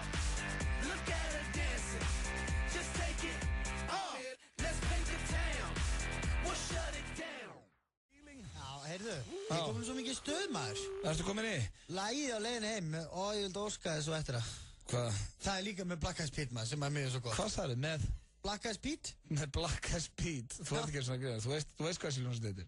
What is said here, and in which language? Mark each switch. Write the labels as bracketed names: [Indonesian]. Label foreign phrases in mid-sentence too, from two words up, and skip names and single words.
[English] Look at her dancing, just take it off. Let's paint the town, we'll shut it down. [Icelandic] Já, heyrðu, ég komin svo mikið stuð, maður. Ertu komin í? Lagið á leiðinu heim og ég vildi óska þess og eftir það. Hvað? Það er líka með Black Eyed Peas, maður, sem er mjög svo gott. Hvað sagði með? Black Eyed Peas? Með Black Eyed Peas? Þú ert ekki svona greið, þú veist hvað þessi hljómsveit heitir?